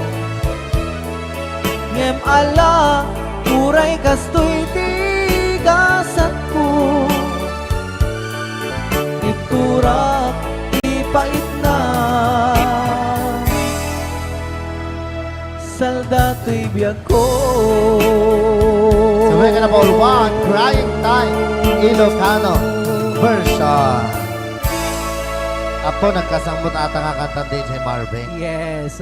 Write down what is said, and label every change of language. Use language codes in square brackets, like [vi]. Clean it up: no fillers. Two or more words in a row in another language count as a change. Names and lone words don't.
[ilo] Ngem ala turay kastoy tigasat ko, iturak ipait na salda to'y biyak ko. [en] So we're gonna ball one, Crying Time, Ilocano version. [ilo] Apo, nagkasambot ata nga kanta din si Marvin. [en] Yes, okay.